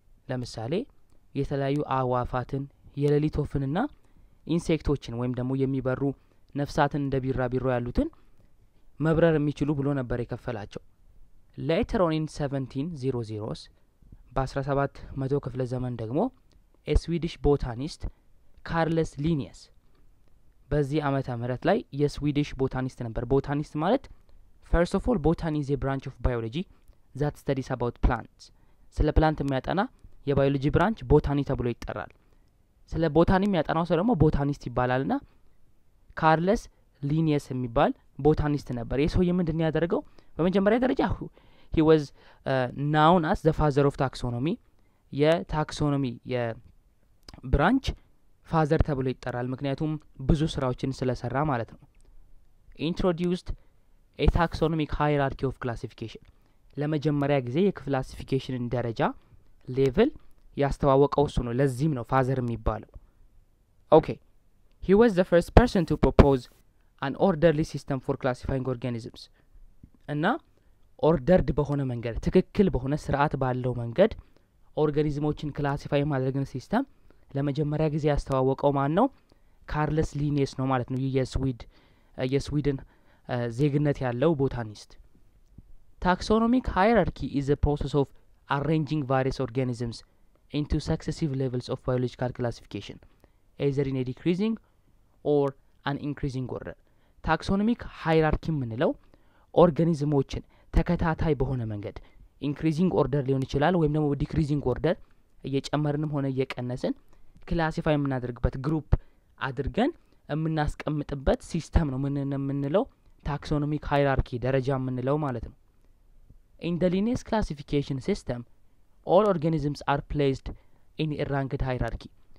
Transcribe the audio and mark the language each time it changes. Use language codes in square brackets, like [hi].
[am] ለምሳሌ የተለያዩ አዋፋትን፣ የሌሊት ወፍንና ኢንሴክቶችን ወይም ደግሞ የሚበሩ ነፍሳትን እንደ ቢራቢሮ ያሉትን መብረር የሚችሉ ብሎ ነበር የከፈላቸው። [en] Later on in 1700s [am] በ1700 ክፍለ ዘመን ደግሞ [en] a Swedish botanist Carolus Linnaeus [am] በዚህ ዓመተ ምህረት ላይ የስዊዲሽ ቦታኒስት ነበር። ቦታኒስት ማለት [en] first of all botany is a branch of biology that studies about plants. [am] ስለ ፕላንት የሚያጠና የባዮሎጂ ብራንች ቦታኒ ተብሎ ይጠራል። ስለ ቦታኒ የሚያጠናው ሰው ደግሞ ቦታኒስት ይባላልና ካርለስ ሊኒየስ የሚባል ቦታኒስት ነበር። የሰውዬ ምንድነው ያደረገው? በመጀመሪያ ደረጃ [en] he was known as the father of taxonomy. [am] የታክሶኖሚ የብራንች ፋዘር ተብሎ ይጠራል፣ ምክንያቱም ብዙ ስራዎችን ስለሰራ ማለት ነው። [en] introduced a taxonomic hierarchy of classification. [am] ለመጀመሪያ ጊዜ የክላሲፊኬሽንን ደረጃ ሌቭል ያስተዋወቀው እሱ ነው። ለዚህም ነው ፋዘር የሚባለው። [en] Okay, he was the first person to propose an orderly system for classifying organisms. [am] እና ኦርደርድ በሆነ መንገድ ትክክል በሆነ ስርዓት ባለው መንገድ ኦርጋኒዝሞችን ክላሲፋይ ማድረግን ሲስተም ለመጀመሪያ ጊዜ ያስተዋወቀው ማን ነው? ካርለስ ሊኒየስ ነው ማለት ነው። የስዊድን ዜግነት ያለው ቦታኒስት። ታክሶኖሚክ ሃይራርኪ [en] is a process of arranging various organisms into successive levels of biological classification, either in a decreasing or an increasing order. [am] ታክሶኖሚክ ሃይራርኪ የምንለው ኦርጋኒዝሞችን ተከታታይ በሆነ መንገድ ኢንክሪዚንግ ኦርደር ሊሆን ይችላል ወይም ደግሞ ዲክሪዚንግ ኦርደር እየጨመርንም ሆነ እየቀነስን ክላሲፋይ የምናደርግበት ግሩፕ አድርገን የምናስቀምጥበት ሲስተም ነው የምንለው ታክሶኖሚክ ሃይራርኪ ደረጃ የምንለው ማለት ነው። [en] In the Linnaeus classification system, all organisms are placed in a ranked hierarchy.